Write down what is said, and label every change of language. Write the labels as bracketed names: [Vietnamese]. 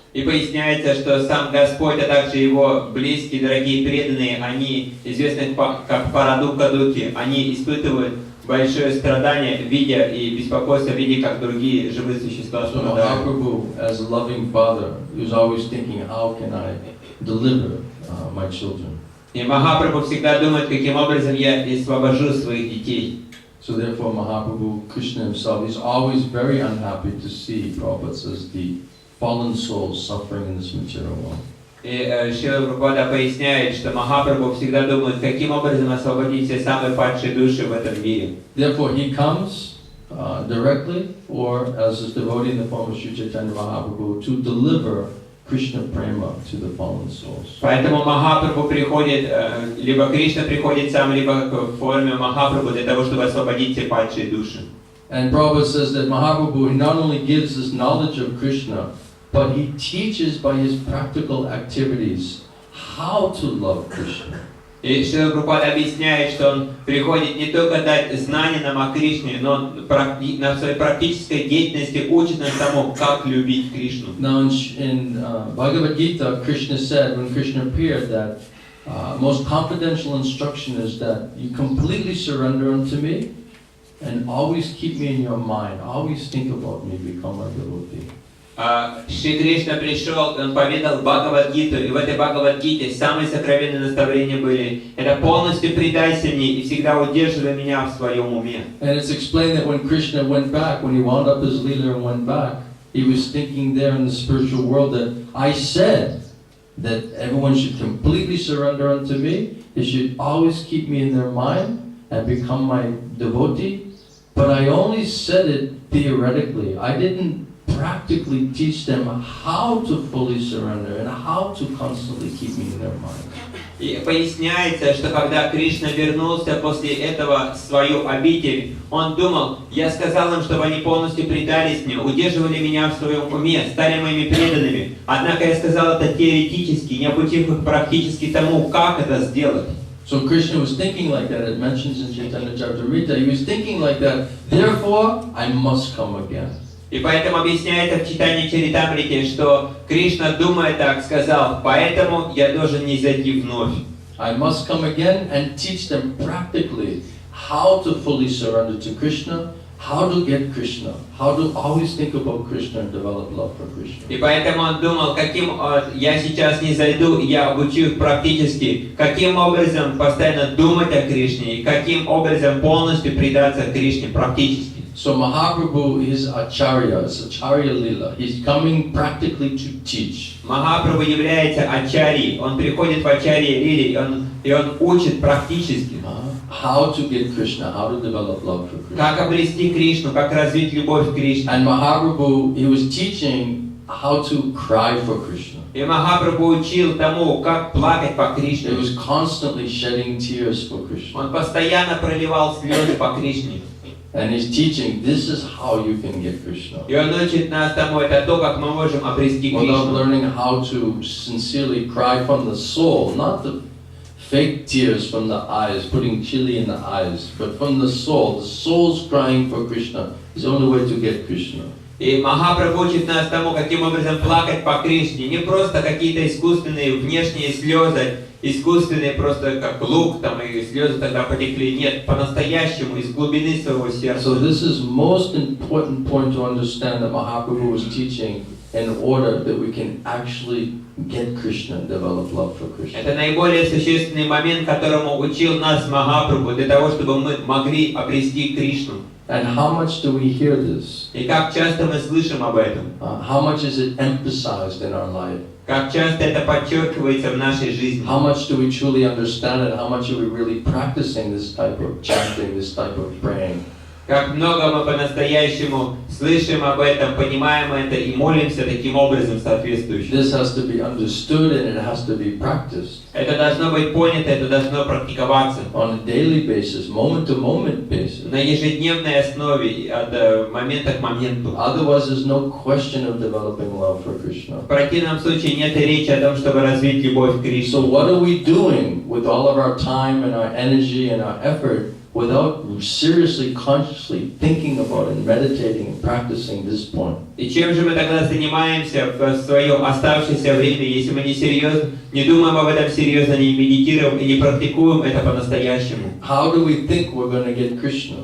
[Russian] И поясняется, что сам Господь, а также Его близкие, дорогие преданные, они, известны как парадукха-духи, они испытывают большое страдание, видя и беспокойство, видя, как другие живые существа [English] So [Russian] страдают. [English] Mahaprabhu, as a loving father, he was always thinking, how can I deliver my children? [Russian] И Махапрабху всегда думает, каким образом я освобожу своих детей. [English] So therefore Mahaprabhu, Krishna himself, is always very unhappy to see, Prabhupada says, the fallen souls suffering in this material world. [Russian] И Шрила Прабхупада поясняет, что Махапрабху всегда думает, каким образом освободить все самые падшие души в этом мире. [English] Therefore he comes directly, or as his devotee in the form of Sri Caitanya Mahaprabhu, to deliver Krishna prema to the fallen souls. [Russian] Поэтому Махапрабху приходит, либо Кришна приходит сам, либо в форме Махапрабху для того, чтобы освободить все падшие души. [English] And Prabhupada says that Mahaprabhu not only gives this knowledge of Krishna, but he teaches by his practical activities how to love Krishna. [Russian] И Шрила Прабхупада объясняет, что он приходит не только дать знания нам о Кришне, но на своей практической деятельности учит нас тому, как любить Кришну. [English] Now in Bhagavad Gita, Krishna said, when Krishna appeared, that most confidential instruction is that you completely surrender unto me and always keep me in your mind, always think about me, become my devotee. [Russian] Шри Кришна пришел, он поведал Бхагавад-гиту, и в этой Бхагавад-гите самые сокровенные наставления были: это полностью предайся мне и всегда удерживай меня в своем уме. [English] And it's explained that when Krishna went back, when he wound up his Lila and went back, he was thinking there in the spiritual world that I said that everyone should completely surrender unto me, they should always keep me in their mind and become my devotee, but I only said it theoretically. I didn't practically teach them how to fully surrender and how to constantly keep me in their mind. [Russian] И поясняется, что когда Кришна вернулся после этого в свою обитель, он думал: я сказал им, чтобы они полностью предались мне, удерживали меня в своем уме, стали моими преданными. Однако я сказал это теоретически, не обучив их практически тому, как это сделать. [English] So Krishna was thinking like that. It mentions in Chaitanya-caritamrta. He was thinking like that. Therefore, I must come again. [Russian] И поэтому объясняется в Чайтанья-чаритамрите, что Кришна, думая так, сказал: поэтому я должен не зайти вновь. [English] I must come again and teach them practically how to fully surrender to Krishna, how to get Krishna, how to always think about Krishna and develop love for Krishna. [Russian] И поэтому он думал, каким я сейчас не зайду, я обучу их практически, каким образом постоянно думать о Кришне и каким образом полностью предаться Кришне практически. [English] So Mahaprabhu is Acharya, it's Acharya Lila. He's coming practically to teach. [Russian] Махапрабху является ачарьей, он приходит в ачарье Лили, и он учит практически. [English] How to get Krishna, how to develop love for Krishna. [Russian] Как обрести Кришну, как развить любовь к Кришне. [English] And Mahaprabhu, he was teaching how to cry for Krishna. [Russian] И Махапрабху учил тому, как плакать по Кришне. [English] He was constantly shedding tears for Krishna. [Russian] Он постоянно проливал слезы по Кришне. [English] And he's teaching, this is how you can get Krishna. [Russian] И он учит нас тому, это то, как мы можем обрести [English] Without [Russian] Кришну. [English] learning how to sincerely cry from the soul, not the fake tears from the eyes, putting chili in the eyes, but from the soul's crying for Krishna is the only way to get Krishna. [Russian] И Махапрабху учит нас тому, каким образом плакать по Кришне. Не просто какие-то искусственные внешние слезы, искусственные просто как лук, там и слезы тогда потекли. Нет, по-настоящему, из глубины своего сердца. [English] So this is most important point to understand that Mahaprabhu was teaching in order that we can actually get Krishna and develop love for Krishna. [Russian] Это наиболее существенный момент, которому учил нас Махапрабху, для того, чтобы мы могли обрести Кришну. [English] And how much do we hear this? [Russian] И как часто мы слышим об этом? [English] How much is it emphasized in our life? [Russian] Как часто это подчеркивается в нашей жизни? [English] How much do we truly understand it? How much are we really practicing this type of chanting, this type of praying? [Russian] Как много мы по-настоящему слышим об этом, понимаем это и молимся таким образом соответствующим. [English] This has to be understood and it has to be practiced. [Russian] Это должно быть понято, это должно практиковаться. [English] On a daily basis, moment-to-moment basis. [Russian] На ежедневной основе, от момента к моменту. [English] Otherwise, there's no question of developing love for Krishna. [Russian] В противном случае нет речи о том, чтобы развить любовь к Кришне. [English] So what are we doing with all of our time and our energy and our effort without seriously, consciously thinking about and meditating and practicing this point? [Russian] И чем же мы тогда занимаемся в свое оставшееся время, если мы не думаем об этом серьезно, не медитируем и не практикуем это по-настоящему? [English] How do we think we're going to get Krishna?